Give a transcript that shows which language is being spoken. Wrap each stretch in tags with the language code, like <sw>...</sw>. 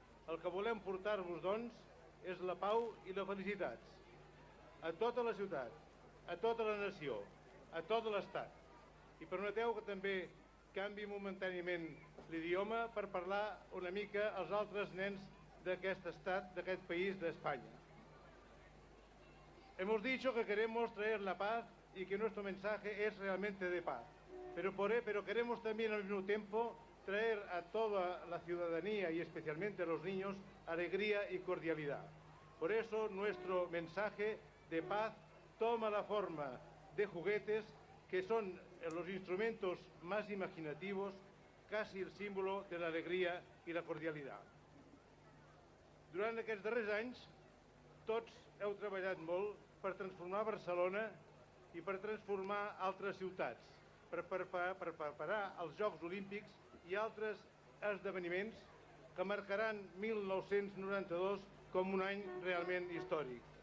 <ca>El que volem portar-vos, doncs, és la pau i la felicitat a tota la ciutat, a tota la nació, a tot l'Estat. I permeteu que també canvi momentàniament l'idioma per parlar una mica als altres nens d'aquest estat, d'aquest país d'Espanya.</ca> <es>Hemos dicho que queremos traer la paz y que nuestro mensaje es realmente de paz. Pero queremos también al mismo tiempo traer a toda la ciudadanía y especialmente a los niños alegría y cordialidad. Por eso nuestro mensaje de paz toma la forma de juguetes que son los instrumentos más imaginativos, casi el símbolo de la alegria i la cordialitat.</es> <ca>Durant aquests darrers anys, tots heu treballat molt per transformar Barcelona i per transformar altres ciutats, per preparar els Jocs Olímpics i altres esdeveniments que marcaran 1992 com un any realment històric.</ca>